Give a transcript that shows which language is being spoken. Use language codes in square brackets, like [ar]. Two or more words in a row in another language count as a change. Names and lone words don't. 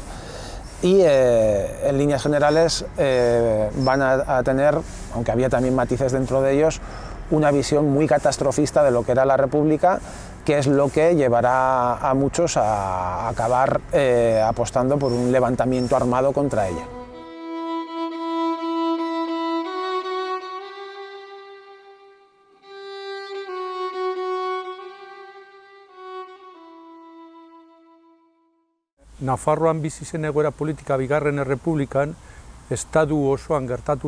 [es] Y en líneas generales van a tener, aunque había también matices dentro de ellos, una visión muy catastrofista de lo que era la República, que es lo que llevará a muchos a acabar apostando por un levantamiento armado contra ella. [eu] Nafarroan bizi zen egoera politika bigarren errepublikan, estatu osoan gertatu